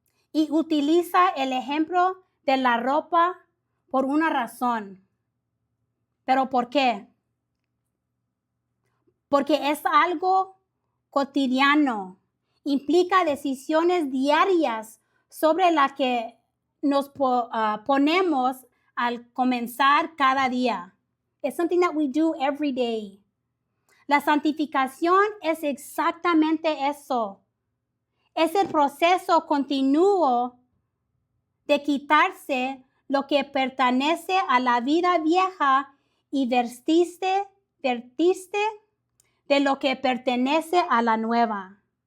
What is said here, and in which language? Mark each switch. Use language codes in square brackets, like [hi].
[es] Y utiliza el ejemplo de la ropa por una razón. ¿Pero por qué? Porque es algo cotidiano. Implica decisiones diarias sobre las que nos ponemos al comenzar cada día. [en] It's something that we do every day. [es] La santificación es exactamente eso. Es el proceso continuo de quitarse lo que pertenece a la vida vieja y vertiste de lo que pertenece a la nueva.